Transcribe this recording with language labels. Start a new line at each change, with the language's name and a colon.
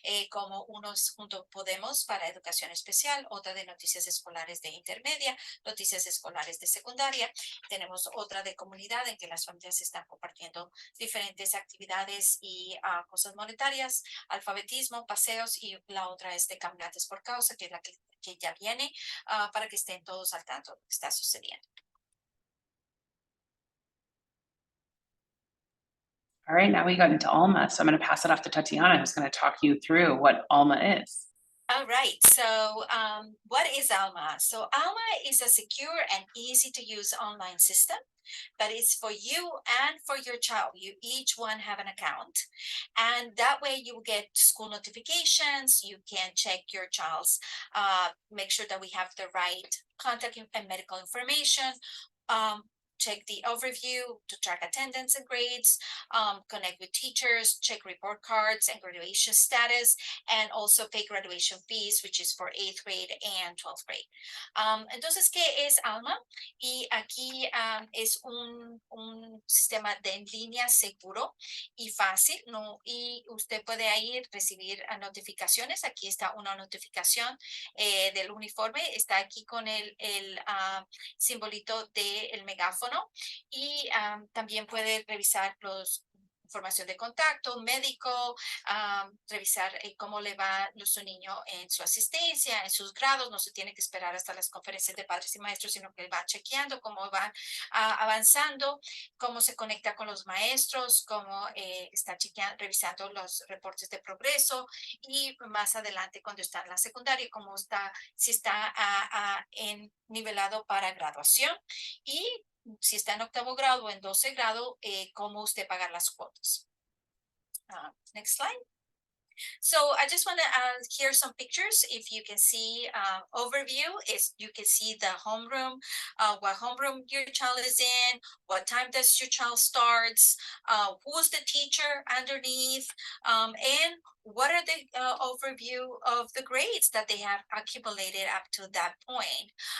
Spanish: como unos junto Podemos para educación especial, otra de noticias escolares de intermedia, noticias escolares de secundaria, tenemos otra de comunidad en que las familias están compartiendo diferentes actividades y cosas monetarias, alfabetismo, paseos y la otra es de caminantes por causa, que es la que ya viene para que estén todos al tanto de lo que está sucediendo.
English: All right, now we got into Alma, so I'm going to pass it off to Tatiana, who's going to talk you through what Alma is. All right, so what is Alma? So Alma is a secure and easy to use online system that is for you and for your child. You each one have an account, and that way you will get school notifications. You can check your child's, make sure that we have the right contact and medical information. Check the overview to track attendance and grades, connect with teachers, check report cards and graduation status, and also pay graduation fees, which is for 8th grade and 12th grade.
Spanish: Entonces, ¿qué es Alma? Y aquí es un sistema de en línea seguro y fácil, ¿no? Y usted puede ahí recibir notificaciones. Aquí está una notificación del uniforme, está aquí con el simbolito del megáfono y también puede revisar información de contacto, médico, revisar cómo le va su niño en su asistencia, en sus grados. No se tiene que esperar hasta las conferencias de padres y maestros, sino que va chequeando cómo va avanzando, cómo se conecta con los maestros, cómo está revisando los reportes de progreso y más adelante cuando está en la secundaria, cómo está, si está nivelado para graduación y si está en 8º grado o en 12 grado, cómo usted pagar las cuotas.
English: Next slide. So I just want to hear some pictures. If you can see overview, you can see the homeroom, what homeroom your child is in, what time does your child starts, who's the teacher underneath, and what are the overview of the grades that they have accumulated up to that point.